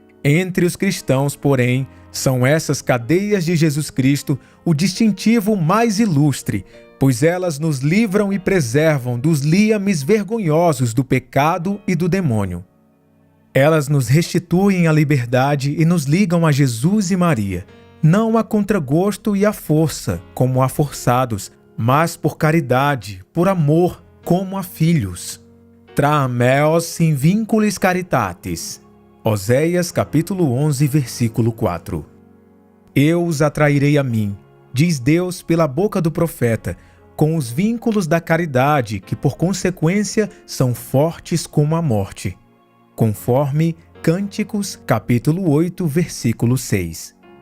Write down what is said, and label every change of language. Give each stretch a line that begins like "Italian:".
Portuguese: Entre os cristãos, porém, são essas cadeias de Jesus Cristo o distintivo mais ilustre, pois elas nos livram e preservam dos liames vergonhosos do pecado e do demônio. Elas nos restituem a liberdade e nos ligam a Jesus e Maria, não a contragosto e à força, como a forçados, mas por caridade, por amor, como a filhos.
Latin: Tra meos in vinculis caritatis.
Portuguese: Oséias capítulo 11, versículo 4. Eu os atrairei a mim, diz Deus pela boca do profeta, com os vínculos da caridade, que por consequência são fortes como a morte. Conforme Cânticos capítulo 8, versículo 6.